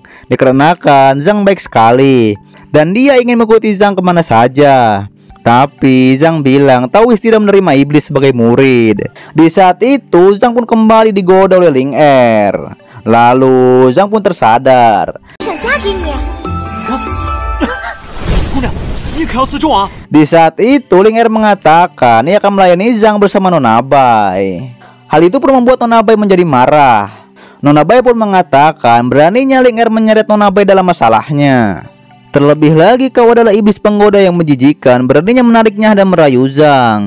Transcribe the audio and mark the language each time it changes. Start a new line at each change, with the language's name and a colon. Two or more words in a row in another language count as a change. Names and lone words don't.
Indonesian: Dikarenakan Zhang baik sekali dan dia ingin mengikuti Zhang kemana saja. Tapi Zhang bilang Taois tidak menerima iblis sebagai murid. Di saat itu Zhang pun kembali digoda oleh Ling Er. Lalu Zhang pun tersadar.
Chinese: 想嫁给你？姑娘，你可要自重啊！
Indonesian: Di saat itu Ling Er mengatakan ia akan melayani Zhang bersama Nona Bai. Hal itu pun membuat Nona Bai menjadi marah. Nona Bai pun mengatakan beraninya Ling Er menyeret Nona Bai dalam masalahnya. Terlebih lagi kau adalah iblis penggoda yang menjijikan, beraninya menariknya dan merayu Zhang.